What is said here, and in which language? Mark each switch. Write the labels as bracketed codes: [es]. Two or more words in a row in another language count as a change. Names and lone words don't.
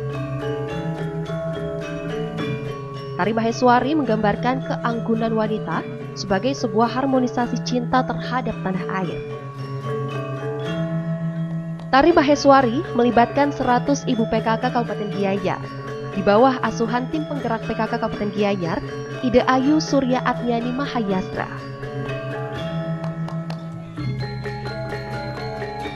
[id] Tari Maheswari menggambarkan keanggunan wanita sebagai sebuah harmonisasi cinta terhadap tanah air. Tari Maheswari melibatkan 100 ibu PKK Kabupaten Gianyar. Di bawah asuhan tim penggerak PKK Kabupaten Gianyar, Ida Ayu Surya Atnyani Mahayastra.